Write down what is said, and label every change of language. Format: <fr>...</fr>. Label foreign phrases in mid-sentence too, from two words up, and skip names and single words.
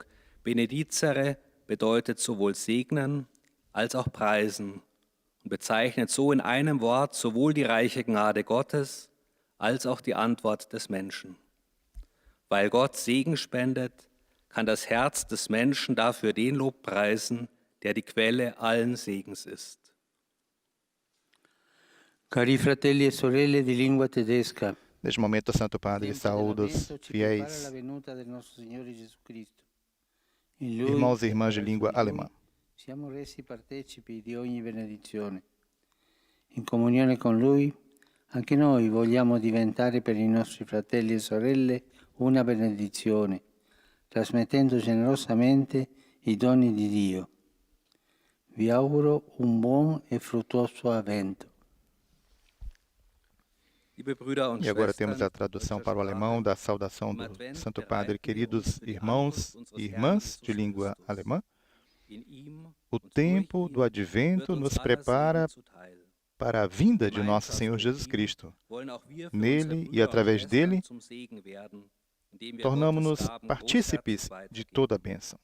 <de>Benedicere bedeutet sowohl segnen als auch preisen und bezeichnet so in einem Wort sowohl die reiche Gnade Gottes als auch die Antwort des Menschen. Weil Gott Segen spendet, kann das Herz des Menschen dafür den Lob preisen, der die Quelle allen Segens ist.</de> <it>Cari fratelli e sorelle di lingua tedesca,</it> <pt>Neste momento, Santo Padre saúda os fiéis, irmãos e irmãs de língua alemã.</pt> <it>Siamo resi partecipi di ogni benedizione. In comunione con Lui, anche noi vogliamo diventare per i nostri fratelli e sorelle una benedizione, trasmettendo generosamente i doni di Dio. Vi auguro un buon e fruttuoso avvento.</it> <pt>E agora temos a tradução para o alemão da saudação do Santo Padre. Queridos irmãos e irmãs de língua alemã, o tempo do advento nos prepara para a vinda de nosso Senhor Jesus Cristo. Nele e através dele, tornamos-nos partícipes de toda a bênção.</pt>